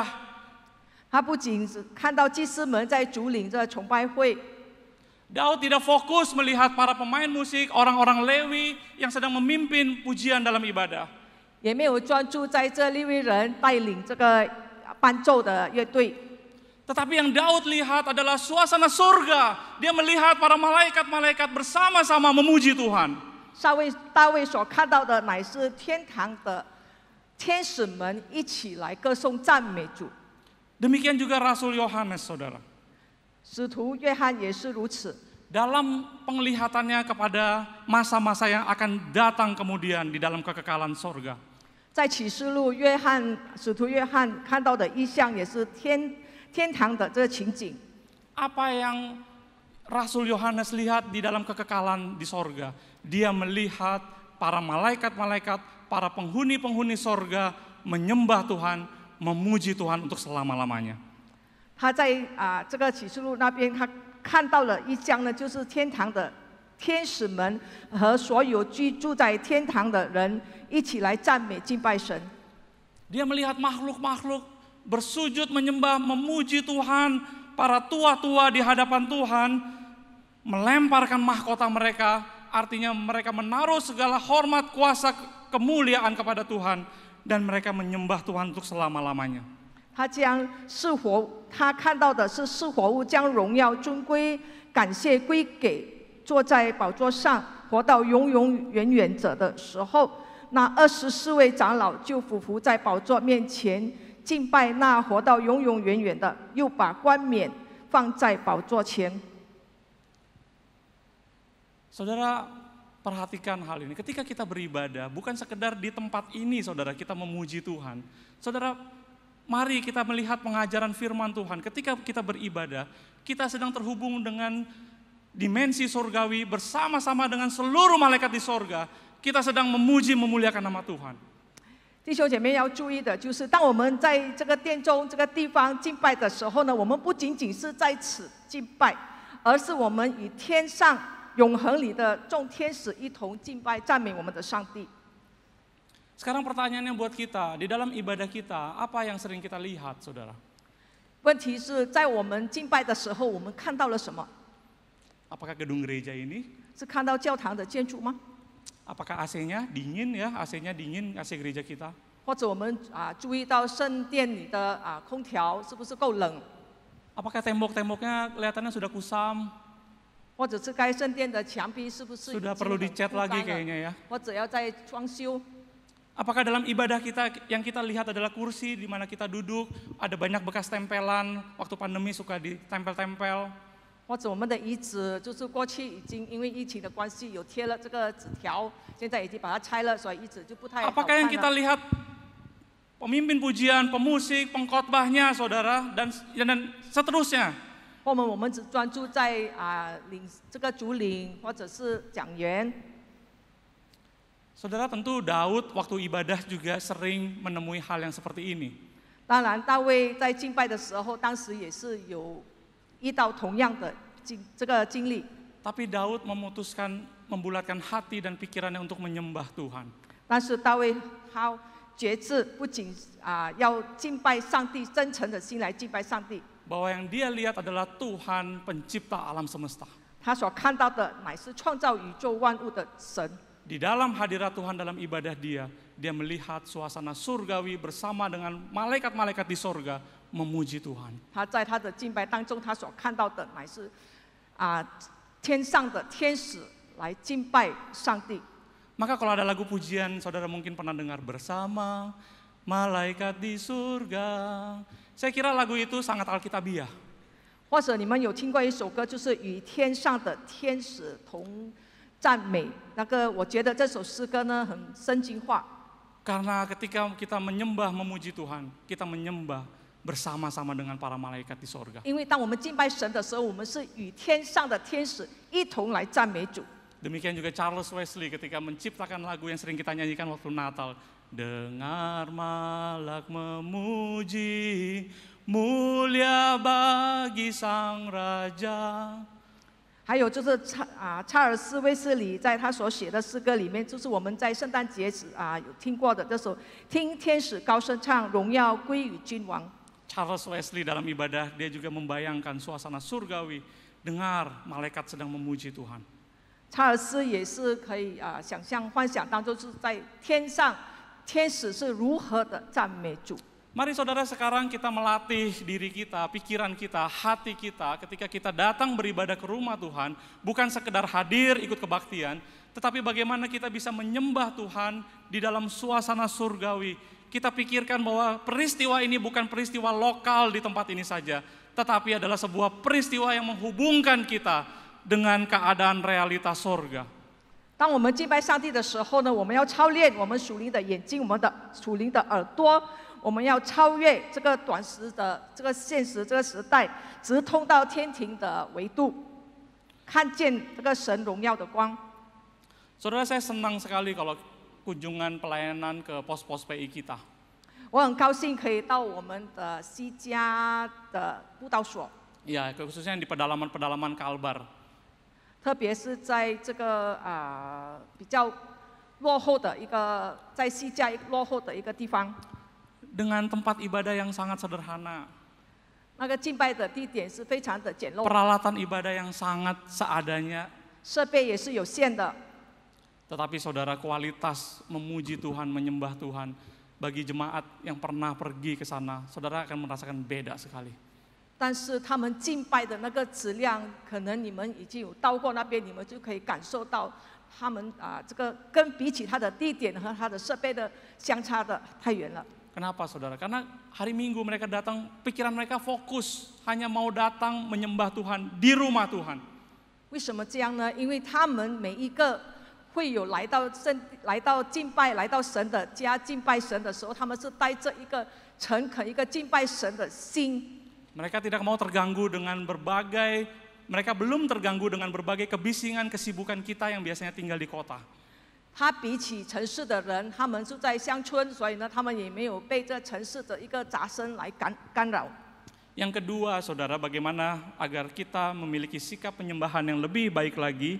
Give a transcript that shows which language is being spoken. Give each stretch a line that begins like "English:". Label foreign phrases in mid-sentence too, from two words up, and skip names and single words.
Chinese: 他不仅是看到祭司们在主领这崇拜会，
Indonesian: Daud tidak fokus melihat para pemain musik, orang-orang Lewi yang sedang memimpin pujian dalam ibadah.
Chinese: 也没有专注在这利未人带领这个伴奏的乐队。
Indonesian: Tetapi yang Daud lihat adalah suasana surga. Dia melihat para malaikat-malaikat bersama-sama memuji Tuhan.
Chinese: 大卫所看到的乃是天堂的天使们一起来歌颂赞美主。
Indonesian: Demikian juga Rasul Yohanes, saudara.
Chinese: 使徒约翰也是如此。
Indonesian: Dalam penglihatannya kepada masa-masa yang akan datang kemudian di dalam kekekalan sorga.
Chinese: 在启示录，使徒约翰看到的意象也是天堂的这个情景。
Indonesian: Apa yang Rasul Yohanes lihat di dalam kekekalan di sorga? Dia melihat para malaikat-malaikat, para penghuni-penghuni sorga menyembah Tuhan, memuji Tuhan untuk selama-lamanya.
Chinese: 他在这个启示录那边，他看到了一象呢，就是天堂的天使们和所有居住在天堂的人一起来赞美敬拜神。
Indonesian: Dia melihat makhluk-makhluk bersujud menyembah, memuji Tuhan, para tua-tua di hadapan Tuhan, melemparkan mahkota mereka, artinya mereka menaruh segala hormat, kuasa, kemuliaan kepada Tuhan, dan mereka menyembah Tuhan untuk selama-lamanya.
Chinese: 他看到的是四活物将荣耀尊贵感谢归给坐在宝座上活到永永远远者的时候，那24位长老就俯伏在宝座面前敬拜那活到永永远远的，又把冠冕放在宝座前。
Indonesian: Saudara, perhatikan hal ini. Ketika kita beribadah, bukan sekedar di tempat ini, saudara, kita memuji Tuhan. Saudara, mari kita melihat pengajaran firman Tuhan. Ketika kita beribadah, kita sedang terhubung dengan dimensi surgawi bersama-sama dengan seluruh malaikat di sorga. Kita sedang memuji, memuliakan nama Tuhan.
Chinese: 弟兄姐妹要注意的就是，当我们在这个殿中这个地方敬拜的时候呢，我们不仅仅是在此敬拜，而是我们与天上永恒里的众天使一同敬拜赞美我们的上帝。
Indonesian: Sekarang pertanyaannya buat kita, di dalam ibadah kita, apa yang sering kita lihat, saudara?
Chinese: 问题是在我们敬拜的时候，我们看到了什么？
Indonesian: Apakah gedung gereja ini?
Chinese: 是看到教堂的建筑吗？
Indonesian: Apakah AC-nya dingin ya, AC-nya dingin, AC gereja kita?
Chinese: 或者我们注意到圣殿里的空调是不是够冷？
Indonesian: Apakah tembok-temboknya kelihatannya sudah kusam?
Chinese: 或者是该圣殿的墙壁是不是
Indonesian: Sudah perlu dicat lagi kayaknya ya?
Chinese: 或者要再装修？
Indonesian: Apakah dalam ibadah kita yang kita lihat adalah kursi di mana kita duduk, ada banyak bekas tempelan, waktu pandemi suka ditempel-tempel.
Chinese: 或者我们的椅子就是过去已经因为疫情的关系有贴了这个纸条，现在已经把它拆了，所以椅子就不太好看
Indonesian: Apakah yang
Chinese: 了。
Indonesian: kita lihat pemimpin pujian, pemusik, pengkhotbahnya, saudara, dan seterusnya?
Chinese: 我们只专注在这个主领或者是讲员。
Indonesian: Saudara, tentu Daud waktu ibadah juga sering menemui hal yang seperti ini.
Chinese: 当然，大卫在敬拜的时候，当时也是有遇到同样的这个经历。
Indonesian: Tapi Daud memutuskan membulatkan hati dan pikirannya untuk menyembah Tuhan.
Chinese: 但是大卫他决志，不仅要敬拜上帝，真诚的心来敬拜上帝。
Indonesian: Bahwa yang dia lihat adalah Tuhan pencipta alam semesta.
Chinese: 他所看到的乃是创造宇宙万物的神。
Indonesian: Di dalam hadirat Tuhan dalam ibadah dia melihat suasana surgawi bersama dengan malaikat-malaikat di sorga memuji Tuhan.
Chinese: 他在他的敬拜当中，他所看到的乃是天上的天使来敬拜上帝。
Indonesian: Maka kalau ada lagu pujian, saudara mungkin pernah dengar bersama malaikat di surga. Saya kira lagu itu sangat alkitabiah.
Chinese: 或者你们有听过一首歌，就是与天上的天使同赞美。那个，我觉得这首诗歌呢很圣经化。
Indonesian: Karena ketika kita menyembah memuji Tuhan, kita menyembah bersama-sama dengan para malaikat di sorga.
Chinese: 因为当我们敬拜神的时候，我们是与天上的天使一同来赞美主。
Indonesian: Demikian juga Charles Wesley ketika menciptakan lagu yang sering kita nyanyikan waktu Natal. Dengar malak memuji, mulia bagi Sang Raja.
Chinese: 还有就是查尔斯威斯里在他所写的诗歌里面，就是我们在圣诞节时有听过的这首《听天使高声唱，荣耀归于君王》。
Indonesian: Charles Wesley dalam ibadah dia juga membayangkan suasana surgawi, dengar malaikat sedang memuji Tuhan.
Chinese: 查尔斯也是可以想象幻想当中是在天上，天使是如何的赞美主。
Indonesian: Mari saudara sekarang kita melatih diri kita, pikiran kita, hati kita ketika kita datang beribadah ke rumah Tuhan, bukan sekedar hadir ikut kebaktian, tetapi bagaimana kita bisa menyembah Tuhan di dalam suasana surgawi. Kita pikirkan bahwa peristiwa ini bukan peristiwa lokal di tempat ini saja, tetapi adalah sebuah peristiwa yang menghubungkan kita dengan keadaan realitas surga.
Chinese: 当我们敬拜上帝的时候呢，我们要操练我们属灵的眼睛，我们的属灵的耳朵。我们要超越这个短时的这个现实这个时代，直通到天庭的维度，看见这个神荣耀的光。
Indonesian: Saudara, saya senang sekali kalau kunjungan pelayanan ke pos-pos PI kita.
Chinese: 我很高兴可以到我们的西家的布道所。
Indonesian: Ya, khususnya di pedalaman-pedalaman Kalbar.
Chinese: 特别是在这个比较落后的一个在西加落后的一个地方，
Indonesian: dengan tempat ibadah yang sangat sederhana,
Chinese: 那个敬拜的地点是非常的简陋，
Indonesian: peralatan ibadah yang sangat seadanya.
Chinese: 设备也是有限的。
Indonesian: Tetapi saudara, kualitas memuji Tuhan, menyembah Tuhan bagi jemaat yang pernah pergi ke sana, saudara akan merasakan beda sekali.
Chinese: 但是他们敬拜的那个质量，可能你们已经有到过那边，你们就可以感受到他们这个跟比起他的地点和他的设备的相差的太远了。
Indonesian: Kenapa saudara? Karena hari Minggu mereka datang, pikiran mereka fokus, hanya mau datang menyembah Tuhan di rumah Tuhan.
Chinese: 为什么这样呢？因为他们每一个会有来到敬拜、来到神的家敬拜神的时候，他们是带着一个诚恳、一个敬拜神的心。
Indonesian: Mereka tidak mau terganggu dengan mereka belum terganggu dengan berbagai kebisingan, kesibukan kita yang biasanya tinggal di kota.
Chinese: 他比起城市的人，他们住在乡村，所以呢，他们也没有被这城市的一个杂声来干扰。
Indonesian: Yang kedua, saudara, bagaimana agar kita memiliki sikap penyembahan yang lebih baik lagi?